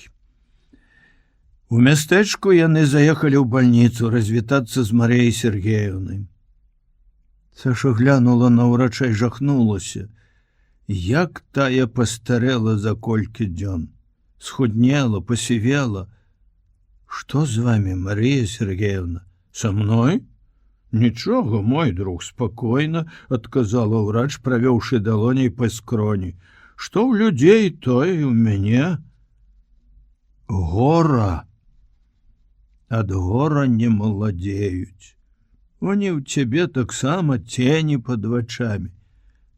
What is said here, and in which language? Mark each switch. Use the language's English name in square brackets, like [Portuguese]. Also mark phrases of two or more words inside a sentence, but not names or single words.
[Belarusian] У мястэчку яны заехалі ў бальніцу развітацца з Марыяй Сергеевнай. Саша глянула на ўрача і жахнулася. Як тая пастарэла за колькі дзён. Схуднела, пасівела. «Што [Russian] з вами, [Belarusian] Мария Сергеевна? [Russian] Со мной?» «Нічога, мой друг, [Belarusian] спакойна», — адказала ўрач, правёўшы далоней па скроні. «Што ў людзей, тое і ў мяне. Гора. Ад гора не маладзеюць. Они ў цябе таксама цені пад вачамі.